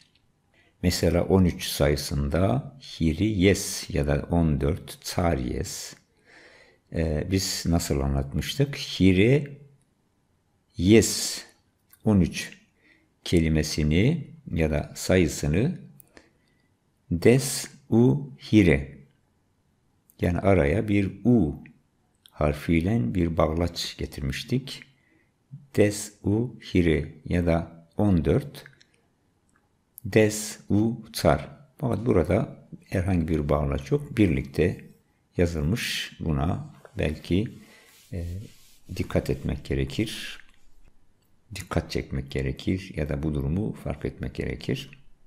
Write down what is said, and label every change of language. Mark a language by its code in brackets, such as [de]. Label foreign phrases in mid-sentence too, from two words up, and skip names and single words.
[tr] Mesela 13 sayısında hiriyes ya da 14 tsaryes. Biz nasıl anlatmıştık? Hire yes 13 kelimesini ya da sayısını [zza] des u hire, [tr] yani araya bir u harfiyle bir bağlaç getirmiştik. [zza] Des u hire [tr] ya da 14 [zza] des u tsar. [tr] Fakat burada herhangi bir bağlaç yok. Birlikte yazılmış. Buna belki dikkat etmek gerekir. Dikkat çekmek gerekir ya da bu durumu fark etmek gerekir.